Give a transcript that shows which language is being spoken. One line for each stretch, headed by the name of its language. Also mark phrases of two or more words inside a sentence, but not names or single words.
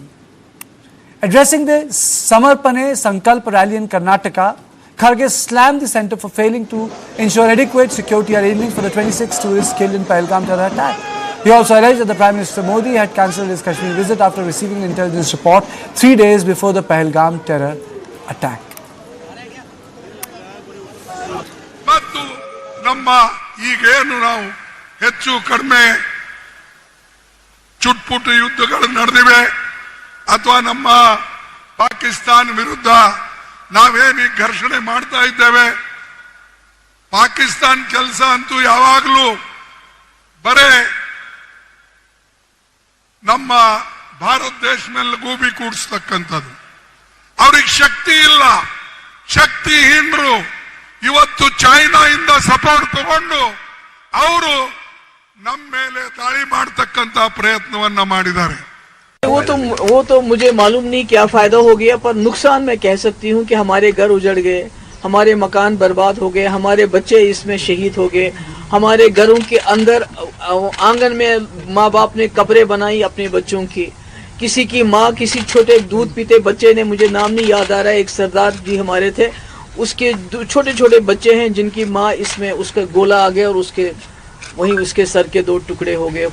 English: Addressing the Samarpane Sankalp rally in Karnataka, Kharge slammed the centre for failing to ensure adequate security arrangements for the 26 tourists killed in Pahalgam terror attack. He also alleged that the Prime Minister Modi had cancelled his Kashmir visit after receiving an intelligence report 3 days before the Pahalgam terror attack.
Kannada: ಈಗೇನು ನಾವು ಹೆಚ್ಚು ಕಡಿಮೆ ಚುಟ್ಪುಟ್ ಯುದ್ಧಗಳು ನಡೆದಿವೆ ಅಥವಾ ನಮ್ಮ ಪಾಕಿಸ್ತಾನ ವಿರುದ್ಧ ನಾವೇನು ಘರ್ಷಣೆ ಮಾಡ್ತಾ ಇದ್ದೇವೆ, ಪಾಕಿಸ್ತಾನ ಕೆಲಸ ಅಂತೂ ಯಾವಾಗಲೂ ಬರೇ ನಮ್ಮ ಭಾರತ ದೇಶ ಮೇಲೆ ಗೂಬಿ ಕೂಡಿಸ್ತಕ್ಕಂಥದ್ದು. ಅವ್ರಿಗೆ ಶಕ್ತಿ ಇಲ್ಲ, ಶಕ್ತಿಹೀನರು. ಇವತ್ತು ಚೈನಾದಿಂದ ಸಪೋರ್ಟ್ ತಗೊಂಡು ಅವರು ನಮ್ಮ ಮೇಲೆ ದಾಳಿ ಮಾಡತಕ್ಕಂತ ಪ್ರಯತ್ನವನ್ನ ಮಾಡಿದ್ದಾರೆ.
Hindi: वो तो मुझे मालूम नहीं क्या फायदा हो गया, पर नुकसान मैं कह सकती हूँ कि हमारे घर उजड़ गए, हमारे मकान बर्बाद हो गए, हमारे बच्चे इसमें शहीद हो गए, हमारे घरों के अंदर आंगन में माँ बाप ने कब्रें बनाई अपने बच्चों की, किसी की माँ किसी छोटे दूध पीते बच्चे ने, मुझे नाम नहीं याद आ रहा है, एक सरदार जी हमारे थे, उसके छोटे छोटे बच्चे हैं जिनकी माँ इसमें उसका गोला आ गया और उसके वहीं उसके सर के 2 टुकड़े हो गए.